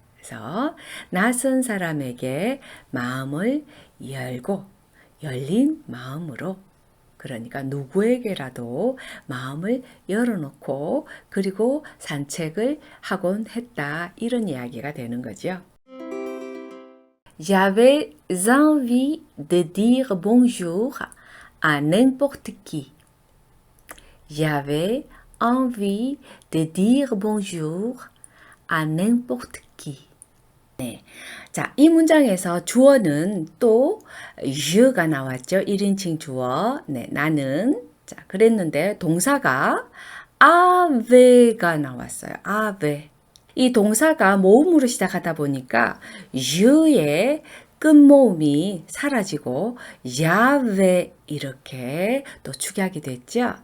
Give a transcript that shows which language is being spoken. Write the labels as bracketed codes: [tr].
[ko] 그래서 낯선 사람에게 마음을 열고 열린 마음으로, 그러니까 누구에게라도 마음을 열어놓고 그리고 산책을 하곤 했다, 이런 이야기가 되는 거죠. [fr] J'avais envie de dire bonjour à n'importe qui. J'avais envie de dire bonjour à n'importe qui. [ko] 네. 자, 이 문장에서 주어는 또 je가 나왔죠. 1인칭 주어. 네, 나는. 자, 그랬는데 동사가 ave가 나왔어요. [fr] ave. [ko] 이 동사가 모음으로 시작하다 보니까 je의 끝모음이 사라지고 야베 이렇게 또 축약이 됐죠.